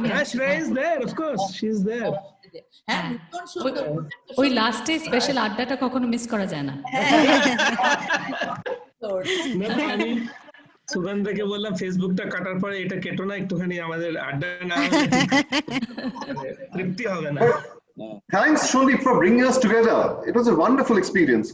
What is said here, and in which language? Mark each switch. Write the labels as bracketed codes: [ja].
[en] Shreya is there, of course, she is there. [bn] হ্যাঁ ভীষণ সুন্দর। ওই লাস্টে স্পেশাল আড্ডাটা কখনো মিস করা যায় না। আমি সুগন্ধাকে বললাম ফেসবুকটা কাটার পরে এটা কেটো না, একটুখানি আমাদের আড্ডা না তৃপ্তি হবে না। [en] Thanks Shondeep for bringing us together. It was a wonderful experience.